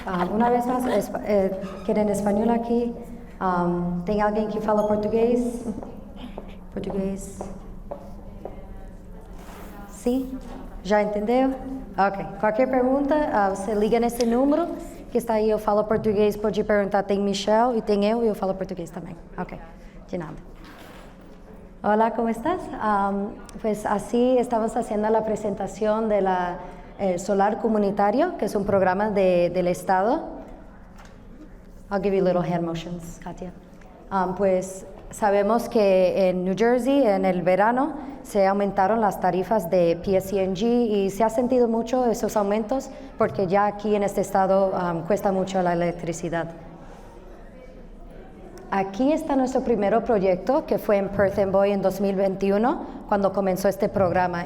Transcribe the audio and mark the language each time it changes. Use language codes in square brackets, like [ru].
[es] Una vez más, ¿quieren español aquí? [pt] ¿Tem alguém que fala português? Português? Sim? Já entendeu? Ok. Qualquer pergunta, você liga nesse número que está aí. Eu falo português, pode perguntar. Tem Michelle e tem eu falo português também. [es] Ok. De nada. Hola, ¿cómo estás? Pues así estamos haciendo la presentación de la Solar Comunitario, que es un programa del Estado. [en] I'll give you little hand motions, Katia. [es] Pues sabemos que en New Jersey, en el verano, se aumentaron las tarifas de PSENG y se ha sentido mucho esos aumentos porque ya aquí en este estado cuesta mucho la electricidad. Aquí está nuestro primer proyecto, que fue en Perth Amboy en 2021, cuando comenzó este programa.